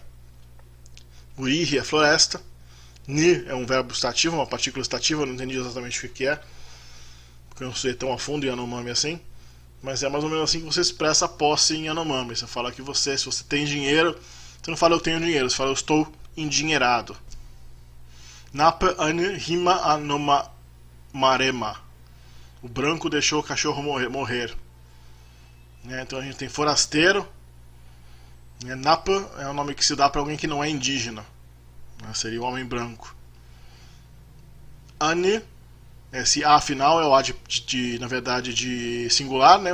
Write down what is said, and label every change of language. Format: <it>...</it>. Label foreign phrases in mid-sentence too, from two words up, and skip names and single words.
<pt>Urihi é floresta. Ni é um verbo estativo, uma partícula estativa, eu não entendi exatamente o que é, porque eu não sei tão a fundo em Yanomami assim. Mas é mais ou menos assim que você expressa a posse em Yanomami. Você fala que você, se você tem dinheiro, você não fala eu tenho dinheiro, você fala eu estou endinheirado.</pt> <wca>Napa ane rima anoma marema.</wca> <pt>O branco deixou o cachorro morrer. Então a gente tem forasteiro. Napa é o nome que se dá para alguém que não é indígena. Seria o homem branco. Ane, esse A final é o A na verdade de singular, né?</pt>